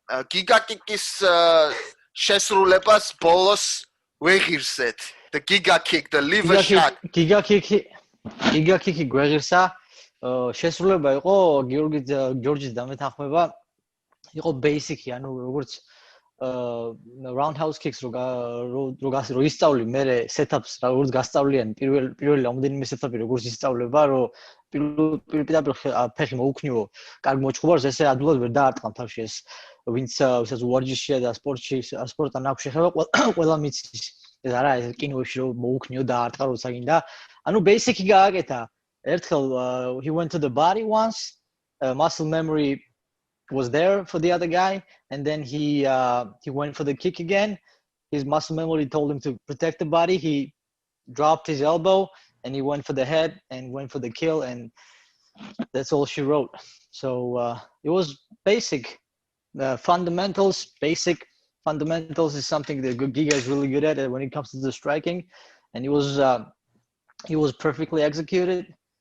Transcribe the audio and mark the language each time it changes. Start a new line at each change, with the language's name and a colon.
Georgian: Giga Chikadze's შესრულებას ბოლოს ვეღირსეთ.
English: The Giga kick, the liver shot.
Georgian: Giga kick გვეღირსა. შესრულება იყო გიორგის დამეთანხმება. იყო basic-ი, ანუ როგორც roundhouse kicks რო ისწავლი მე setups როგორც გასწავლიან პირველი რამოდენიმე setup-ი როგორც ისწავლება რომ პირდაპირ ფეხი მოუქნიო კარგ მოჭხუბარს ესე ადვილად ვერ დაარტყამ თავში ეს ვისაც ვარჯიშია და სპორტთან აქვს შეხება ყველა მიცის ეს არა ეს კინოებში რომ მოუქნიო და არტყა როცა გინდა ანუ basic-ი გააკეთა ერთხელ
English: he went to the body once muscle memory was there for the other guy and then he went for the kick again. His muscle memory told him to protect the body. He dropped his elbow and he went for the head and went for the kill and that's all she wrote. So it was basic fundamentals. Basic fundamentals is something that Giga is really good at when it comes to the striking, and he was perfectly executed.